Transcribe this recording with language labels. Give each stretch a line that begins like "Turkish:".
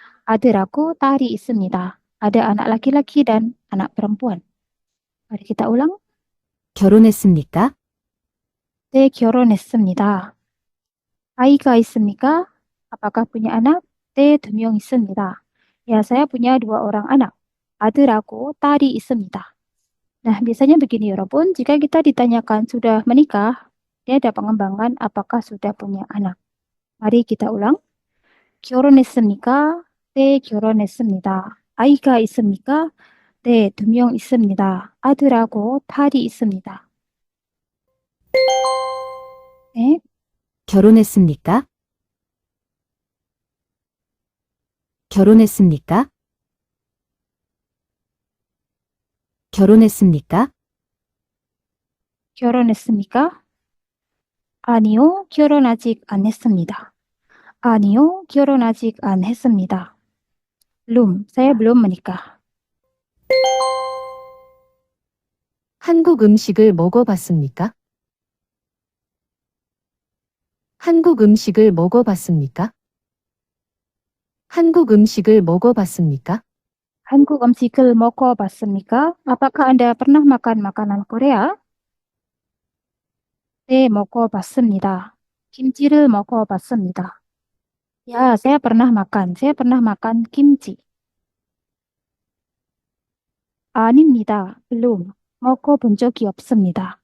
Korean: 아들하고 딸이 있습니다.
Indonesian: Ada anak laki-laki dan anak perempuan. Mari kita ulang.
Korean: 결혼했습니까? 네, 결혼했습니다. 아이가 있습니까?
Indonesian: Apakah punya anak?
Korean: 네, 2명 있습니다.
Indonesian: Ya, saya punya 2 orang anak.
Korean: 아들하고 딸이 있습니다.
Indonesian: Nah, biasanya begini 여러분, jika kita ditanyakan sudah menikah, dia ada pengembangan apakah sudah punya anak. Mari kita ulang.
Korean: 결혼했습니까? 네, 결혼했습니다. 아이가 있습니까? 네, 2명 있습니다. 아들하고 딸이 있습니다. 네, 결혼했습니까? 결혼했습니까? 결혼했습니까? 결혼했습니까? 아니요, 결혼 아직 안 했습니다. 아니요, 결혼 아직 안 했습니다.
Indonesian: belum, saya belum menikah.
Korean: 한국 음식을 먹어봤습니까? 한국 음식을 먹어봤습니까? 한국 음식을 먹어봤습니까? 한국 음식을 먹어봤습니까?
Indonesian: Apakah Anda pernah makan makanan Korea?
Korean: 네, 먹어봤습니다. 김치를 먹어봤습니다.
Indonesian: Ya, saya pernah makan. Saya pernah makan kimchi.
Korean: 아닙니다.
Indonesian: belum.
Korean: 먹어본 적이 없습니다.